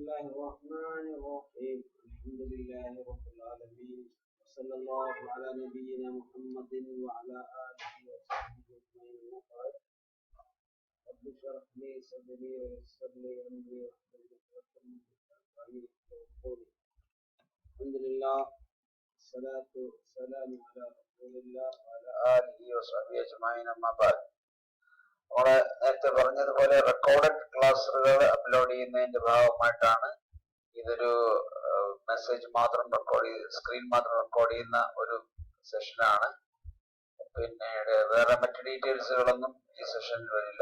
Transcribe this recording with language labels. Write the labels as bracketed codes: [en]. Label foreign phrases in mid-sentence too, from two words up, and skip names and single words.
[ar] الرحمن الرحيم الحمد لله رب العالمين وصلى الله على نبينا محمد وعلى آله وصحبه أجمعين أما بعد رب اشرح لي صدري ويسر لي أمري واحلل عقدة من لساني يفقهوا قولي الحمد لله الصلاة والسلام على رسول الله وعلى آله وصحبه أجمعين أما بعد [ml] നമ്മള് നേരത്തെ പറഞ്ഞതുപോലെ റെക്കോർഡഡ് ക്ലാസ്സുകൾ അപ്ലോഡ് ചെയ്യുന്നതിന്റെ ഭാഗമായിട്ടാണ് ഇതൊരു മെസ്സേജ് മാത്രം സ്ക്രീൻ മാത്രം റെക്കോർഡ് ചെയ്യുന്ന ഒരു സെഷനാണ്. പിന്നീട് വേറെ മറ്റു ഡീറ്റെയിൽസുകളൊന്നും ഈ സെഷനിൽ വരില്ല.